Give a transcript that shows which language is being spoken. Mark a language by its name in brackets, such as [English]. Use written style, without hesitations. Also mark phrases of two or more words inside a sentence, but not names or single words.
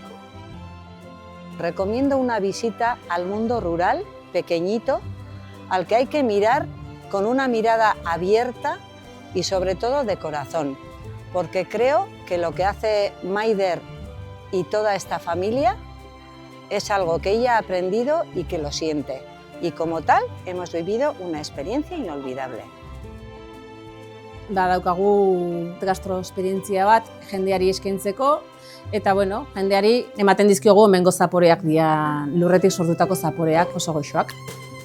[Spanish] Recomiendo una visita al mundo rural, pequeñito, al que hay que mirar con una mirada abierta y sobre todo de corazón, porque creo que lo que hace Maider y toda esta familia es algo que ella ha aprendido y que lo siente, y como tal hemos vivido una experiencia inolvidable. [Basque] Daukagu gastroesperientzia bat jendeari eskaintzeko, eta bueno, jendeari ematen dizkiogu hemengo zaporeak dira, lurretik sortutako zaporeak oso goxoak.